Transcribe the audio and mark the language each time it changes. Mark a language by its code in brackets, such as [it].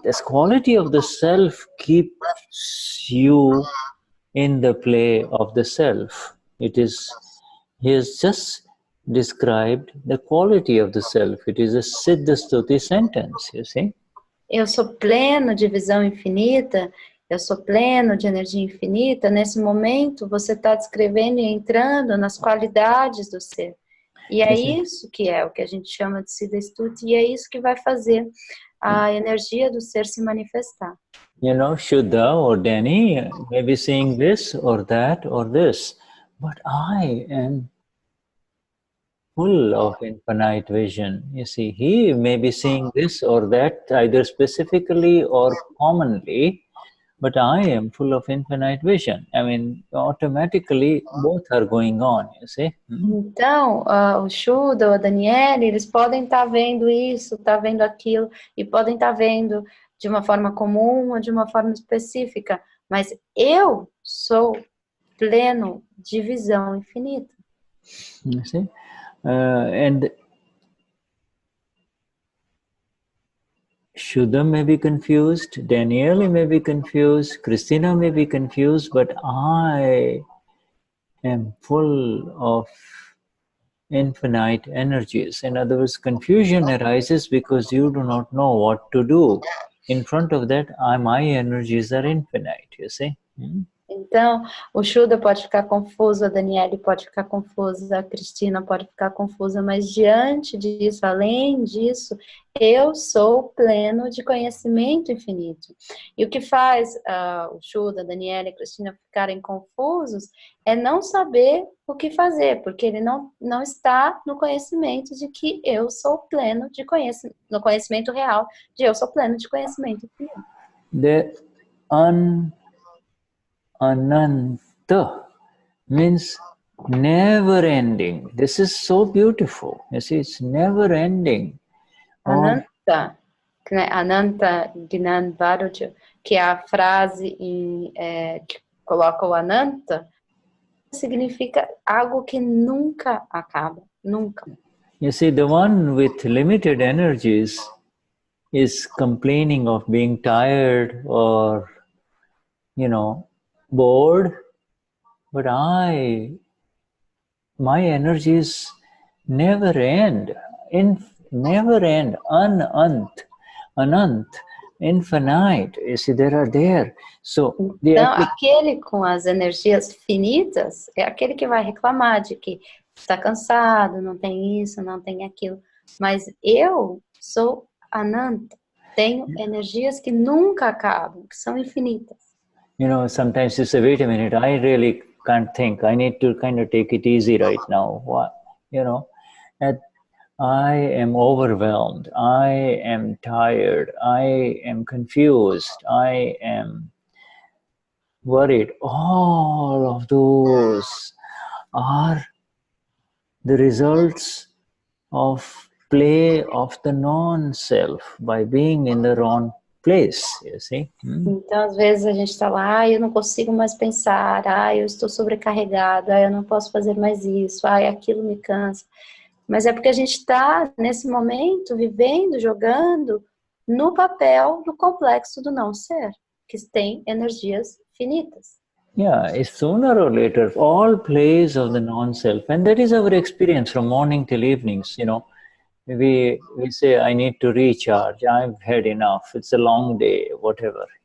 [en] This quality of the self keeps you in the play of the self. He has just described the quality of the self. It is a Siddha Stuti sentence, you see. [pt] Eu sou pleno de visão infinita, eu sou pleno de energia infinita. Nesse momento, você está descrevendo e entrando nas qualidades do ser. E é isso que é o que a gente chama de Siddha Stuti, e é isso que vai fazer a energia do ser se manifestar. [en] You know, Shuddha or Dani may be saying this or that or this, but I am full of infinite vision. You see, he may be saying this or that, either specifically or commonly, but I am full of infinite vision. I mean, automatically both are going on, you see. [pt] Então, o Shuddha, o Danielli, eles podem estar vendo isso, estar vendo aquilo, e podem estar vendo de uma forma comum ou de uma forma específica, mas eu sou pleno de visão infinita. [en] You see? And Shuddha may be confused, Danielli may be confused, Christina may be confused, but I am full of infinite energies. In other words, confusion arises because you do not know what to do. In front of that, my energies are infinite, you see. [pt] Então, o Shuddha pode ficar confuso, a Danielli pode ficar confusa, a Cristina pode ficar confusa, mas diante disso, além disso, eu sou pleno de conhecimento infinito. E o que faz o Shuddha, a Danielli e a Cristina ficarem confusos é não saber o que fazer, porque ele não está no conhecimento de que eu sou pleno de conhecimento, no conhecimento real de eu sou pleno de conhecimento infinito. [en] The Ananta means never ending. This is so beautiful. You see, it's never ending. [pt] Ananta, Ananta Gnan Varuja, que é a frase que coloca o Ananta, significa algo que nunca acaba, nunca. [en] You see, the one with limited energies is complaining of being tired or, bored, but my energies never end, never end, anant, infinite. You see, there. So, [pt] então, aquele com as energias finitas é aquele que vai reclamar de que está cansado, não tem isso, não tem aquilo. Mas eu sou ananta, tenho energias que nunca acabam, que são infinitas. [en] Sometimes you say, wait a minute, I really can't think. I need to kind of take it easy right now. What, I am overwhelmed. I am tired. I am confused. I am worried. All of those are the results of play of the non-self by being in the wrong place, you see. [pt] Então, às vezes a gente está lá, eu não consigo mais pensar, eu estou sobrecarregado, eu não posso fazer mais isso, aquilo me cansa. Mas é porque a gente está, nesse momento, vivendo, jogando no papel do complexo do não-ser, que tem energias finitas. [en] Yeah, it's sooner or later, all plays of the non-self, and that is our experience from morning till evenings, We say, I need to recharge, I've had enough, it's a long day, whatever,